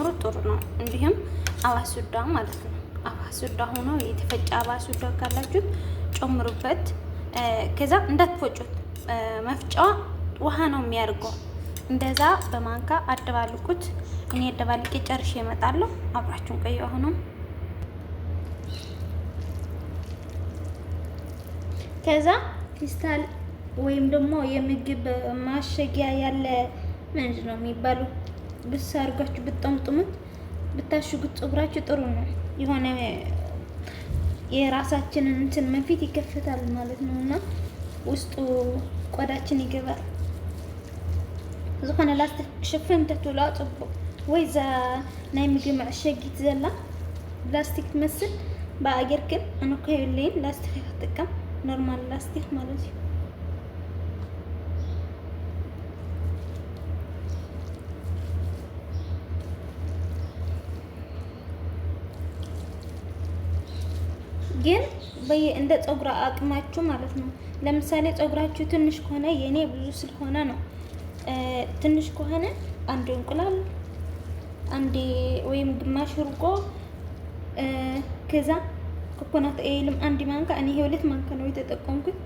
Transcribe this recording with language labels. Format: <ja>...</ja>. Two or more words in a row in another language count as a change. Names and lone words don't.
<am>ጥሩ ነው። እንዲሁም አባሱዳ ማለት ነው። አባሱዳ ሆኖ የተፈጨ አባሱዳ ካላችሁ ጨምሩበት። ከዛ እንዳትፈጩት፣ መፍጫዋ ውሃ ነው የሚያደርገው። እንደዛ በማንካ አደባልቁት። እኔ አደባልቄ ጨርሼ እመጣለሁ። አብራችሁን ቆዩ። አሁንም ከዛ ፊስታል ወይም ደግሞ የምግብ ማሸጊያ ያለ ምንድን ነው የሚባለው? ብስ አድርጋችሁ ብትጠምጥሙት ብታሽጉት ፀጉራችሁ ጥሩ ነው። የሆነ የራሳችንን እንትን መንፊት ይከፍታል ማለት ነው እና ውስጡ ቆዳችን ይገባል።</am> <ti>ዝኾነ ላስቲክ ሽፍን ተትውላ ጽቡቅ ወይ ዛ ናይ ምግብ መዐሸጊት ዘላ ፕላስቲክ ትመስል</ti> <am>በአገር ግን አነ እኮ የለኝም ላስቲክ ይጠቀም ኖርማል ላስቲክ ማለት ነው። ግን እንደ ፀጉር አቅማችሁ ማለት ነው። ለምሳሌ ፀጉራችሁ ትንሽ ከሆነ የኔ ብዙ ስለሆነ ነው። ትንሽ ከሆነ አንድ እንቁላል አንዴ ወይም ግማሽ እርጎ ከዛ ኮኮናት ኦይልም አንድ ማንካ እኔ ሁለት ማንካ ነው የተጠቀምኩት።</am>